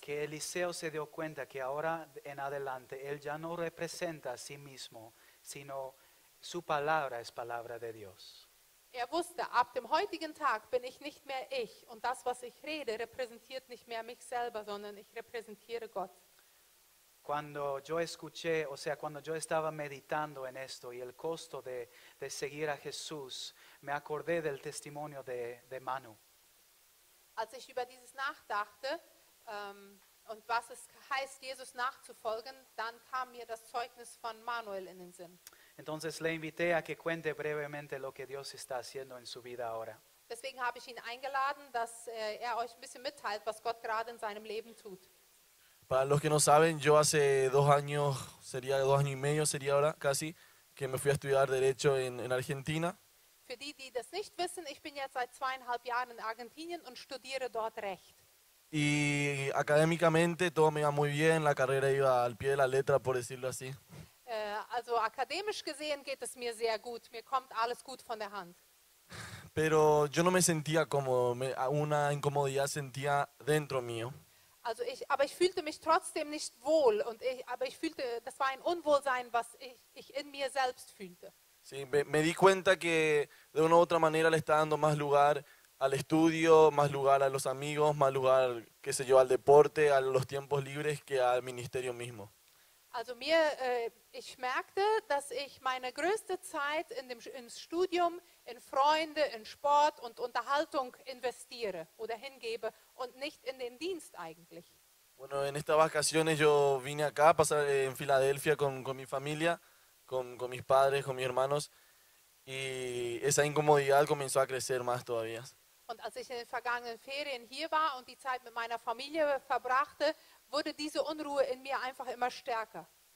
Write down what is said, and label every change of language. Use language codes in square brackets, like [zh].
[es] Que Eliseo se dio cuenta que ahora en adelante él ya no representa a sí mismo, sino su palabra es palabra de Dios. [de] Er wusste, ab dem heutigen Tag bin ich nicht mehr ich und das, was ich rede, repräsentiert nicht mehr mich selber, sondern ich repräsentiere Gott. [es] Cuando yo escuché, o sea, cuando yo estaba meditando en esto y el costo de seguir a Jesús, me acordé del testimonio de Manu. [de] Als ich über dieses nachdachte und was es heißt, Jesus nachzufolgen, dann kam mir das Zeugnis von Manuel in den Sinn. [es] Entonces le invité a que cuente brevemente lo que Dios está haciendo en su vida ahora. [de] Deswegen habe ich ihn eingeladen, dass er euch ein bisschen mitteilt, was Gott gerade in seinem Leben tut. [es] Para los que no saben, yo hace 2 años, sería 2 años y medio, sería ahora casi, que me fui a estudiar Derecho en Argentina. [de] Für die, die das nicht wissen, ich bin jetzt seit 2,5 Jahren in Argentinien und studiere dort Recht. [es] Y académicamente todo me iba muy bien, la carrera iba al pie de la letra, por decirlo así. [de] Also akademisch gesehen geht es mir sehr gut, mir kommt alles gut von der Hand. [es] Pero yo no me sentía cómodo, una incomodidad sentía dentro mío. [de] Aber ich fühlte mich trotzdem nicht wohl, aber ich fühlte, das war ein Unwohlsein, was ich in mir selbst fühlte. [es] Sí, me di cuenta que de una u otra manera le está dando más lugar al estudio, más lugar a los amigos, más lugar, qué sé yo, al deporte, a los tiempos libres que al ministerio mismo. [de] Also ich merkte, dass ich meine größte Zeit ins Studium, in Freunde, in Sport und Unterhaltung investiere oder hingebe und nicht in den Dienst eigentlich. [es] Bueno, en estas vacaciones yo vine acá a pasar en Filadelfia con mi familia, con mis padres, con mis hermanos, y esa incomodidad comenzó a crecer más todavía. [de] Und als ich in den vergangenen Ferien hier war und die Zeit mit meiner Familie verbrachte, wurde diese Unruhe in mir einfach immer stärker.